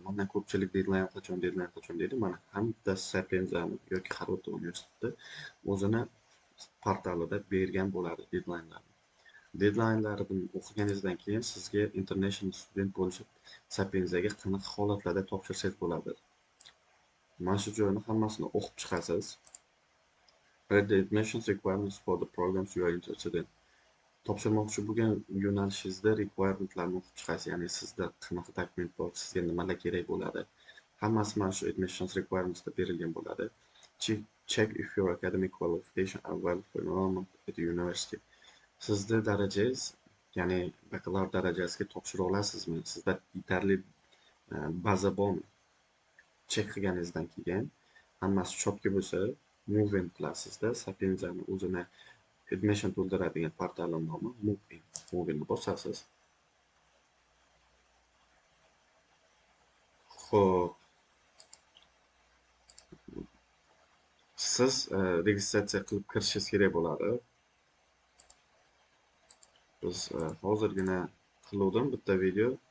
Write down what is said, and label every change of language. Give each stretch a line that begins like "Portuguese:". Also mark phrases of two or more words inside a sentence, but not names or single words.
Uzbek: Mana ko'pchilik deadline qachon deydi. Mana hamma Sapienza'ni yoki har bir universitetda o'zini portalida bergan bo'ladi deadline'larni. Deadline'larini o'qiganingizdan keyin sizga
English: international student
Uzbek: bo'lishib Sapienzaga qanaqa holatlarda topshirsangiz bo'ladi. Mana shu joyni hammasini o'qib chiqasiz.
English: Read the admissions requirements for the programs you are interested in.
Uzbek: Topshirmoqchi bo'lgan yo'nalishingizda requirementlarni o'qib chiqasiz, ya'ni sizda qanaqa dokument bor, sizga nimalar kerak bo'ladi. Hammasi mana shu
English: admissions requirementsda
Uzbek: berilgan bo'ladi.
English: Check if your academic qualification are valid for enrollment at the university.
Uzbek: Sizda darajangiz, ya'ni bakalavr darajasiga topshira olasizmi? Sizda yetarli baza bormi? Check qilganingizdan keyin hammasi chopga bo'lsa,
English: move in qilasizda.
Uzbek: Sapienza'ni o'zini admission to'ldiradigan portalning nomi
English: move in
Uzbek: bosasiz. Xo'p, siz registratsiya qilib kirishingiz kerak bo'ladi. Biz hozirgina qildim bitta video.